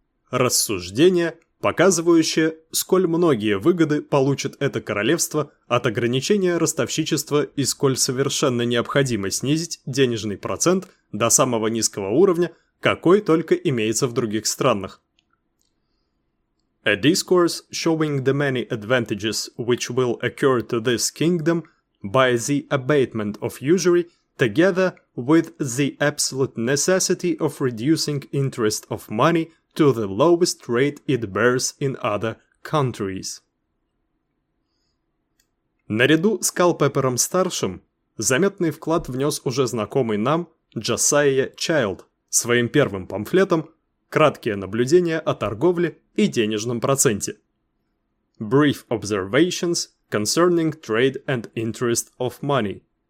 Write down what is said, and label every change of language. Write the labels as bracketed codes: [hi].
[ru] «Рассуждение, показывающее, сколь многие выгоды получит это королевство от ограничения ростовщичества и сколь совершенно необходимо снизить денежный процент до самого низкого уровня, какой только имеется в других странах». [en] «A discourse showing the many advantages which will occur to this kingdom by the abatement of usury together with the absolute necessity of reducing interest of money to the lowest rate it bears in other countries». [ru] Наряду с Калпепером-старшим заметный вклад внес уже знакомый нам Джосайя Чайлд своим первым памфлетом «Краткие наблюдения о торговле и денежном проценте». [en] Brief Observations Concerning Trade and Interest of Money.